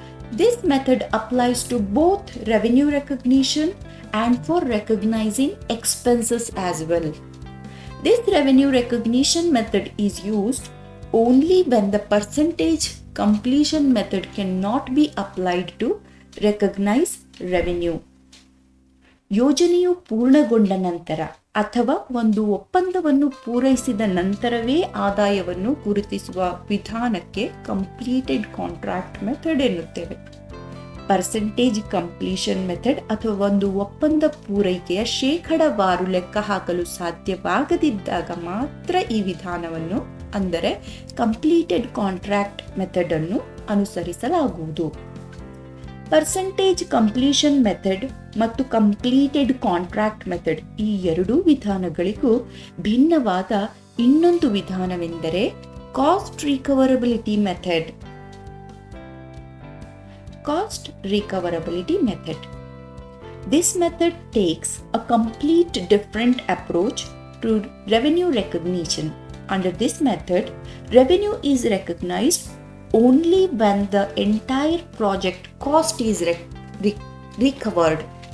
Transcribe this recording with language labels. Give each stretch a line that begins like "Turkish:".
English: This method applies to both revenue recognition and for recognizing expenses as well. This revenue recognition method is used only when the percentage completion method cannot be applied to recognize revenue.
Kannada: ಯೋಜನೆಯು ಪೂರ್ಣಗೊಂಡ ನಂತರ ಅಥವಾ ಒಂದು ಒಪ್ಪಂದವನ್ನು ಪೂರೈಸಿದ ನಂತರವೇ ಆದಾಯವನ್ನು ಗುರುತಿಸುವ ವಿಧಾನಕ್ಕೆ ಕಂಪ್ಲೀಟೆಡ್ ಕಾಂಟ್ರಾಕ್ಟ್ ಮೆಥಡ್ ಎನ್ನುತ್ತೇವೆ. ಪರ್ಸೆಂಟೇಜ್ ಕಂಪ್ಲೀಷನ್ ಮೆಥಡ್ ಅಥವಾ ಒಂದು ಒಪ್ಪಂದ ಪೂರೈಕೆಯ ಶೇಕಡಾವಾರು ಲೆಕ್ಕ ಹಾಕಲು ಸಾಧ್ಯವಾಗದಿದ್ದಾಗ ಮಾತ್ರ ಈ ವಿಧಾನವನ್ನು ಅಂದರೆ ಕಂಪ್ಲೀಟೆಡ್ ಕಾಂಟ್ರಾಕ್ಟ್ ಮೆಥಡ್ ಅನ್ನು ಅನುಸರಿಸಲಾಗುವುದು. ಪರ್ಸೆಂಟೇಜ್ ಕಂಪ್ಲೀಷನ್ ಮೆಥಡ್ ಮತ್ತು ಕಂಪ್ಲೀಟೆಡ್ ಕಾಂಟ್ರಾಕ್ಟ್ ಮೆಥಡ್ ಈ ಎರಡೂ ವಿಧಾನಗಳಿಗೂ ಭಿನ್ನವಾದ ಇನ್ನೊಂದು ವಿಧಾನವೆಂದರೆ cost ರಿಕವರಬಿಲಿಟಿ method.
English: Cost recoverability method. This method takes a complete different approach to revenue recognition. Under this method, revenue is recognized only when the entire project cost is recovered.